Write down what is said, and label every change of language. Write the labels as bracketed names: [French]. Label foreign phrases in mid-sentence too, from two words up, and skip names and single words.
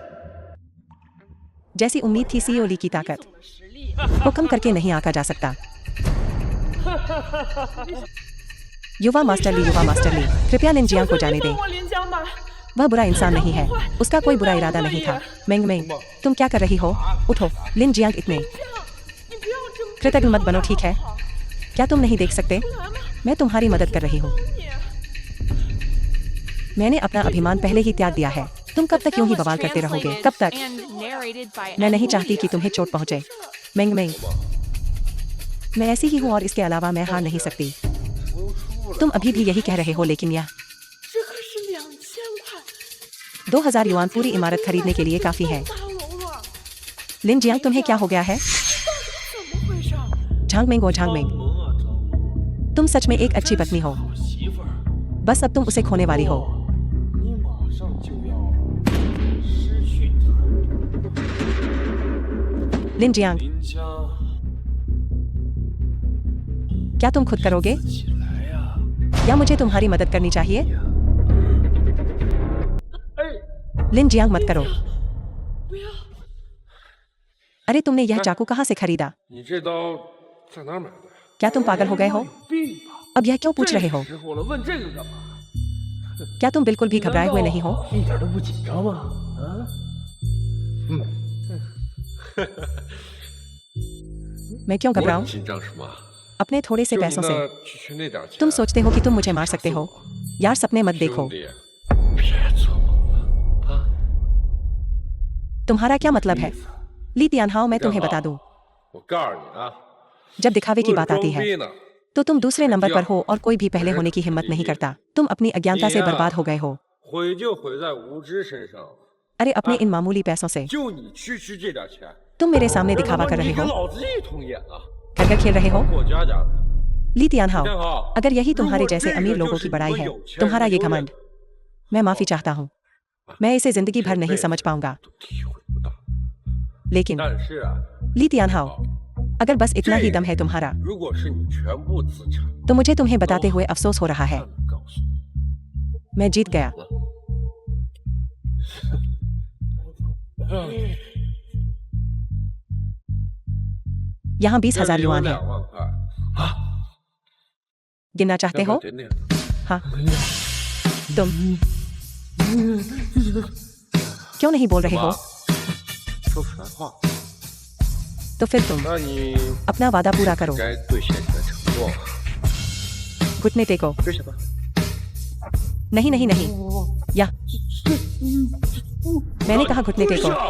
[Hindi] जैसी उम्मीद थी, सीईओ ली की ताकत को कम करके नहीं आंका जा सकता। युवा मास्टर ली, कृपया लिन जियांग को जाने दें। [Chinese] 我林江吧， [Hindi] वह बुरा इंसान नहीं है, उसका कोई बुरा इरादा नहीं था। मिंग मिंग, तुम क्या कर रही हो? उठो। लिन जियांग, इतने [Chinese] 你不要这么 [Hindi] कृतज्ञ मत बनो, ठीक है? क्या तुम नहीं देख सकते? [Chinese] 来嘛， [Hindi] मैं तुम्हारी मदद कर रही हूँ। [Chinese] 你 [Hindi] मैंने अपना अभिमान पहले ही त्याग दिया है। तुम कब तक यूं ही बवाल करते रहोगे? कब तक? [English] And narrated by [Hindi] मैं नहीं [English] M. [Hindi] चाहती कि [English] Media. [Hindi] तुम्हें चोट पहुंचे। मिंग मिंग, मैं ऐसी ही हूँ और इसके अलावा मैं हार नहीं सकती। तुम अभी भी यही कह रहे हो, लेकिन यह [Chinese] 这可是2000块 [Hindi] 2000 युआन पूरी इमारत खरीदने के लिए काफी है। [Chinese] 大楼了， [Hindi] लिन जियांग, तुम्हें क्या हो गया है? [Chinese] 怎么回事？ [Hindi] झांग मिंग, वो झांग मिंग, [Chinese] 萌啊，张萌， [Hindi] तुम सच में एक अच्छी पत्नी हो। [Chinese] 我媳妇儿， [Hindi] बस अब तुम उसे खोने वाली हो। [Chinese] 你马上就要失去她。 [Hindi] लिन जियांग, [Chinese] 林江， [Hindi] क्या तुम खुद करोगे [Chinese] 起来呀！ [Hindi] या मुझे तुम्हारी मदद करनी चाहिए? [Chinese] 哎， [Hindi] लिन जियांग, मत करो। [Chinese] 不要， [Hindi] अरे तुमने यह चाकू कहाँ से खरीदा? [Chinese] 你这刀在哪儿买的？ [Hindi] क्या तुम पागल हो गए हो? [Chinese] 病吧？ [Hindi] अब यह क्यों पूछ रहे हो? [Chinese] 时候了，问这个干嘛？ [Hindi] क्या तुम बिल्कुल भी घबराए हुए नहीं हो? [Chinese] 一点都不紧张吗？啊？ [Hindi] मैं क्यों [Chinese] 我 [Hindi] घबराऊं? [Chinese] 紧张什么？ [Hindi] अपने थोड़े से [Chinese] 就你 [Hindi] पैसों [Chinese] 那 [Hindi] से [Chinese] 区那点钱， [Hindi] तुम सोचते हो कि तुम मुझे मार सकते हो? यार, सपने मत देखो। [Chinese] 兄弟，别做梦了啊！ [Hindi] तुम्हारा क्या मतलब है? ली तियानहाओ, मैं तुम्हें बता दूं, [Chinese] 我告诉你啊， [Hindi] जब दिखावे की [Chinese] 不是 [Hindi] बात आती [Chinese] 装 [Hindi] है [Chinese] 逼呢。 [Hindi] तो तुम दूसरे नंबर पर हो और कोई भी पहले होने की हिम्मत नहीं करता। तुम अपनी अज्ञानता से बर्बाद हो गए हो। [Chinese] 毁就毁在无知身上， [Hindi] अरे अपने इन मामूली पैसों से [Chinese] 就你区这点钱， [Hindi] तुम मेरे सामने दिखावा कर [Chinese] 你 [Hindi] रहे [Chinese] 跟 [Hindi] हो, [Chinese] 老子一通演啊！ [Hindi] घर घर खेल रहे हो। [Chinese] 过家家的， [Hindi] ली तियानहाओ, [Chinese] 天好， [Hindi] अगर यही तुम्हारे [Chinese] 如果 [Hindi] जैसे [Chinese] 这个 [Hindi] अमीर लोगों [Chinese] 就是 [Hindi] की [Chinese] 你 [Hindi] बड़ाई [Chinese] 们 [Hindi] है, [Chinese] 有钱人 [Hindi] तुम्हारा [Chinese] 的 [Hindi] ये [Chinese] 优越 [Hindi] घमंड, मैं माफी चाहता हूँ। मैं इसे जिंदगी भर नहीं समझ पाऊंगा। [Chinese] 都体会不到。 [Hindi] लेकिन [Chinese] 但是啊， [Hindi] ली तियानहाओ, अगर बस इतना ही दम है तुम्हारा, [Chinese] 如果是你全部资产， [Hindi] तो मुझे तुम्हें बताते हुए अफसोस हो रहा है। [Chinese] 那你告诉我， [Hindi] मैं जीत गया। यहाँ 20,000 युआन है। [Chinese] 2 万块， [Hindi] गिनना चाहते हो? [Chinese] 点点， [Hindi] हाँ। तुम क्यों नहीं बोल रहे हो? [Chinese] 说实话， [Hindi] तो फिर तुम [Chinese] 那你 [Hindi] अपना वादा पूरा करो। [Chinese] 该兑现你的承诺， [Hindi] घुटने टेको। [Chinese] 兑现吧。 [Hindi] नहीं नहीं नहीं, या मैंने कहा घुटने टेको।